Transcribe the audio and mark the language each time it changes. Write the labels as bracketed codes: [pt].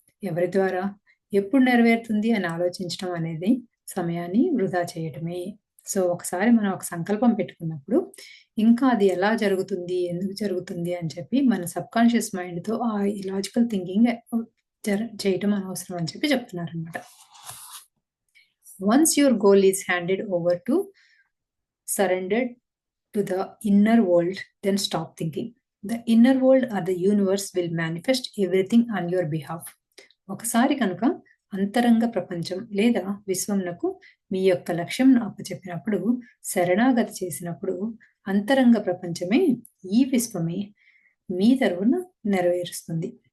[te] ఎవరి ద్వారా? ఎప్పుడు నెరవేరుతుంది అని ఆలోచించడం అనేది సమయాన్ని వృధా చేయటమే. సో ఒకసారి మనం ఒక సంకల్పం పెట్టుకున్నప్పుడు ఇంకా అది ఎలా జరుగుతుంది, ఎందుకు జరుగుతుంది అని చెప్పి మన సబ్కాన్షియస్ మైండ్తో ఆ లాజికల్ థింకింగ్ చేయటం అనవసరం అని చెప్పి చెప్తున్నారనమాట. [en] Once your goal is handed over to surrendered to the inner world, then stop thinking. The inner world or the universe will manifest everything on your behalf. [te] ఒకసారి కనుక అంతరంగ ప్రపంచం లేదా విశ్వంనకు మీ యొక్క లక్ష్యం అప్పచెప్పినప్పుడు, శరణాగతి చేసినప్పుడు, అంతరంగ ప్రపంచమే, ఈ విశ్వమే మీ తరపున నెరవేరుస్తుంది.